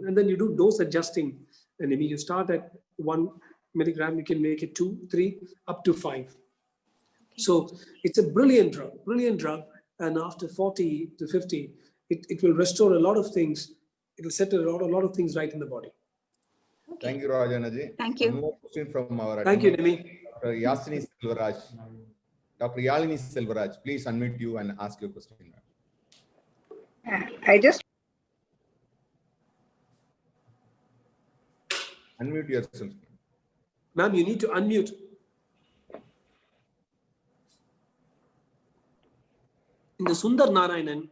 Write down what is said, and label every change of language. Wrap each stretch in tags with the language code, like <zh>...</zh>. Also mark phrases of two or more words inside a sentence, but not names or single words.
<en>And then you do dose adjusting. And you start at 1 milligram, you can make it 2, 3, up to 5. So it's a brilliant drug. And after 40 to 50, it will restore a lot of things. It will set a lot of things right in the body. Okay. Thank you, Rajanaji. Thank you. One more question from our Thank you, attendee, Nemi. Dr. Yasini Selvaraj. Dr. Yalini Selvaraj, please unmute you and ask your question. I just Unmute yourself. Ma'am, you need to unmute. In the Sundar Narayanan.</en>